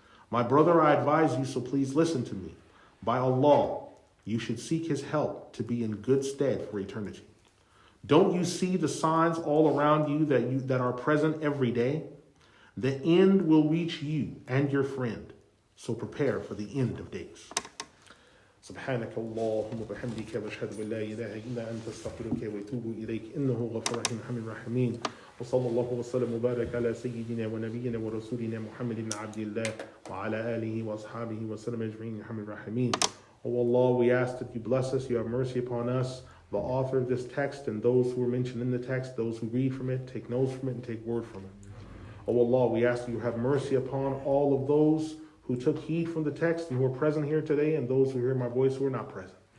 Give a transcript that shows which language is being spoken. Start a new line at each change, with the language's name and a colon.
English: My brother, I advise you, so please listen to me. By Allah, you should seek his help to be in good stead for eternity. Don't you see the signs all around you that are present every day? The end will reach you and your friend, so prepare for the end of days.
Arabic: سبحانك اللهم وبحمدك واشهد ان لا اله الا انت استغفرك واتوب اليك انه غفور رحيم ارحم الراحمين وصلى الله وسلم وبارك على سيدنا ونبينا ورسولنا محمد بن عبد الله وعلى اله واصحابه وسلم اجمعين ارحم الراحمين.
English: O Allah, we ask that you bless us, you have mercy upon us, the author of this text, and those who are mentioned in the text, those who read from it, take notes from it, and take word from it. O Allah, we ask that you have mercy upon all of those who took heed from the text and who are present here today, and those who hear my voice who are not present.